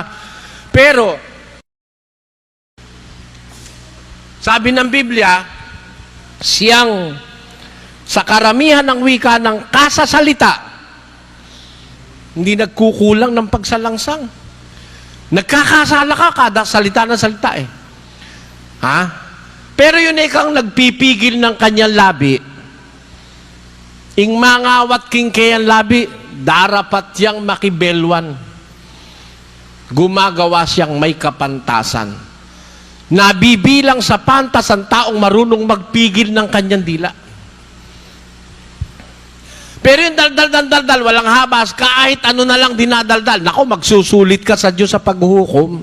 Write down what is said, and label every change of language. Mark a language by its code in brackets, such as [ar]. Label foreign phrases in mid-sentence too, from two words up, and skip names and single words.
[tl] Pero, sabi ng Biblia, siyang sa karamihan ng wika ng kasasalita, hindi nagkukulang ng pagsalangsang. Nagkakasala ka kada salita ng salita Ha? Pero yun kang nagpipigil ng kanyang labi, [pam] ing mangawat king kayang labi, darapat yang makibelwan. [tl] Gumagawa siyang may kapantasan. Nabibilang sa pantas ang taong marunong magpigil ng kanyang dila. Pero yung daldal, walang habas, kahit ano na lang dinadaldal, nako, magsusulit ka sa Diyos sa paghuhukom.